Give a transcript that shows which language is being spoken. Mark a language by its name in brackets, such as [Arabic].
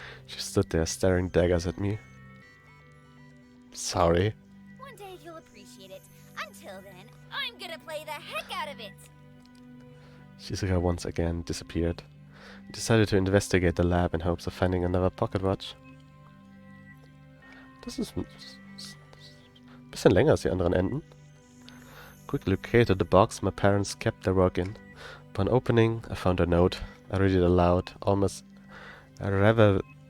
[English] She stood there staring daggers at me. Sorry. One day you'll appreciate it. Until then, I'm gonna play the heck out of it! Shizuka once again disappeared. I decided to investigate the lab in hopes of finding another pocket watch. [German] Das ist ein bisschen länger als die anderen Enden. [English] Quickly located the box my parents kept their work in. Upon opening, I found a note. I read it aloud, almost reverently?